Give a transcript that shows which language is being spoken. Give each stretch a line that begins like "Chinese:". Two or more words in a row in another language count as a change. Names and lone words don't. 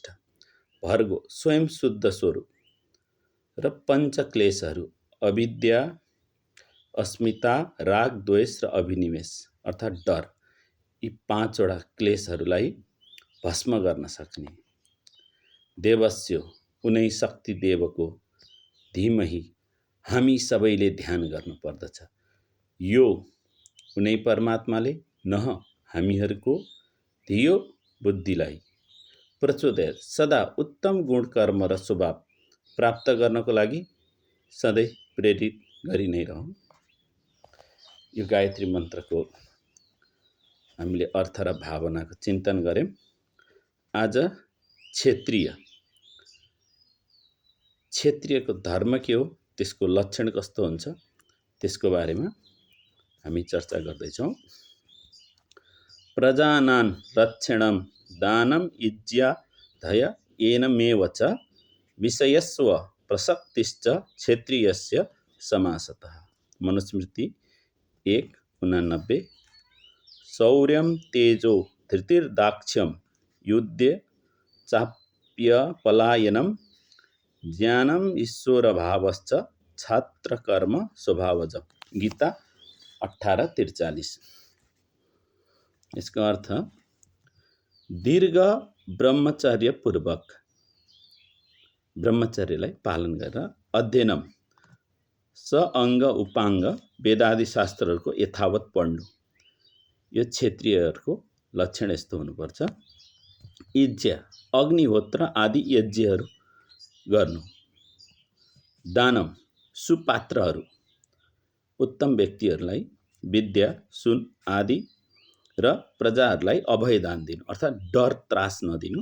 Nepali: भर्गो स्वयं शुद्ध स्वरूप र पञ्चक्लेशहरू अविद्या, अस्मिता, राग, द्वेष र अभिनिवेश अर्थात् डर, यी पाँचवटा क्लेशहरूलाई भस्म गर्न सक्ने। देवस्य उनै शक्ति देवको धीमहि हामी सबैले ध्यान गर्नुपर्दछ। यो उनै परमात्माले नह हामीहरूको धियो बुद्धिलाई प्रचोदय सदा उत्तम गुण कर्म र स्वभाव प्राप्त गर्नको लागि सधैँ प्रेरित गरि नै रहौँ। यो गायत्री मन्त्रको हामीले अर्थ र भावनाको चिन्तन गर्यौं। आज क्षेत्रीयको धर्म के हो, त्यसको लक्षण कस्तो हुन्छ, त्यसको बारेमा हामी चर्चा गर्दैछौँ।
Sanskrit: प्रजानां रक्षणं दानं इज्या धय एनमेव च विषयस्व प्रसक्तिश्च क्षेत्रीयस्य समासतः।
Nepali: मनुस्मृति 1:89।
Sanskrit: शौर्यं तेजो धृतिर्दाक्ष्यं युद्धे चाप्यपलायनं ज्ञानम ईश्वरभावश्च छात्रकर्म स्वभावजम्।
Nepali: गीता 18:43।
Hindi: इसका अर्थ
Nepali: दीर्घ ब्रह्मचर्य पूर्वक ब्रह्मचर्यलाई पालन गरेर अध्ययनम स अङ्ग उपाङ्ग वेदादि शास्त्रहरूको यथावत पढ्नु, यो क्षेत्रीयहरूको लक्षण यस्तो हुनुपर्छ। यज्ञ अग्निहोत्र आदि यज्ञहरू गर्नु। दानम सुपात्रहरू उत्तम व्यक्तिहरूलाई विद्या, सुन आदि र प्रजाहरूलाई अभय दान दिनु अर्थात् डर त्रास नदिनु।